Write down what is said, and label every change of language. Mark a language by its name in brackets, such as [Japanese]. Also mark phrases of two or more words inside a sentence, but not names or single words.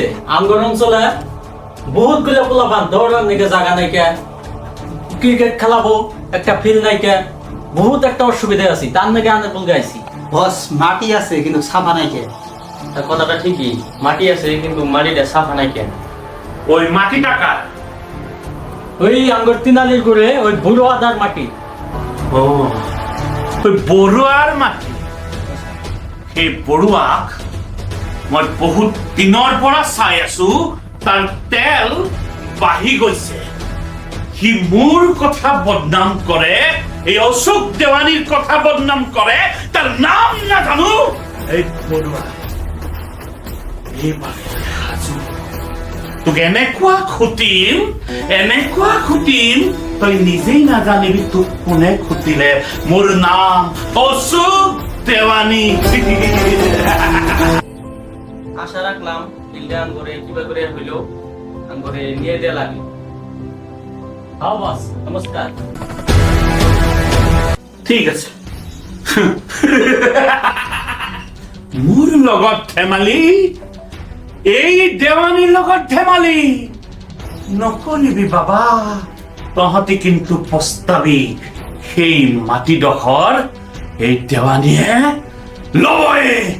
[Bangla] আমগর অঞ্চলে বহুত গুলো পোলাপান দৌড়ার নাকি জায়গা নাই কে, ক্রিকেট খেলাবো একটা ফিল্ড নাই কে, বহুত একটা অসুবিধা আছে, তার নাকি আনে বল গাইছি। বস মাটি আছে কিন্তু সাফা নাই কে। তার কথাটা ঠিকই, মাটি আছে কিন্তু মাটিটা সাফা নাই কেন? ওই মাটি টাকা ওই আমগর তিনালির করে ওই বুড়ো আদার মাটি। [Assamese] ও ওই বড়ুয়াৰ মাটি। সেই বড়ুৱাক মই বহুত দিনৰ পৰা চাই আছো, তাৰ তেল বাঢ়ি গৈছে। সি মোৰ কথা বদনাম কৰে, এই অশোক দেৱানীৰ কথা বদনাম কৰে, তাৰ নাম নাজানো। এই বড়ুৱা তোক এনেকুৱা খুটিম তই নিজেই নাজানিবি তোক কোনে খুটিলে। মোৰ নাম অশোক দেৱানী। [Bangla] আশা রাখলাম ফিল্ডে আঙ্গুরে কিবা করে হইলো আঙ্গুরে নিয়ে দেয়া লাগে। হ্যাঁ বস, নমস্কার। ঠিক আছে। [Assamese] মোৰ লগত ধেমালি, এই দেৱানীৰ লগত ধেমালি নকৰিবি বাবা। তহঁতি কিন্তু পস্তাবি। সেই মাটিডোখৰ এই দেৱানীয়ে লবই।